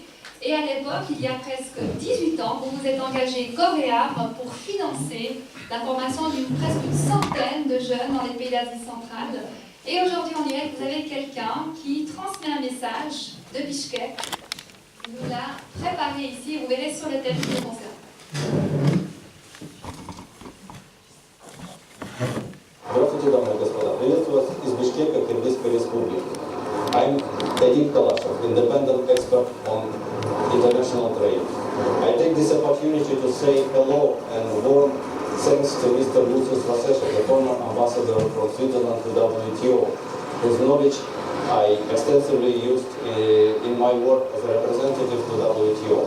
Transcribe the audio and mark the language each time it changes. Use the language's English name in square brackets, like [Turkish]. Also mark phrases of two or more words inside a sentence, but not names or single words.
[French] Et à l'époque, il y a presque 18 ans, vous vous êtes engagé coréen pour financer la formation presque une centaine de jeunes dans les pays d'Asie centrale. Et aujourd'hui, en direct, vous avez quelqu'un qui transmet un message de Bishkek. Il nous l'a préparé ici, vous verrez sur le thème qui nous concerne. [Russian] Здравствуйте, дамы и господа. Приветствую вас из Бишкека, Киргизской республики. [English] I'm Edip Kalashev, independent expert on international trade. I take this opportunity to say hello and warm thanks to Mr. Lucius Vasechar, the former ambassador from Switzerland to WTO, whose knowledge I extensively used in my work as a representative to WTO.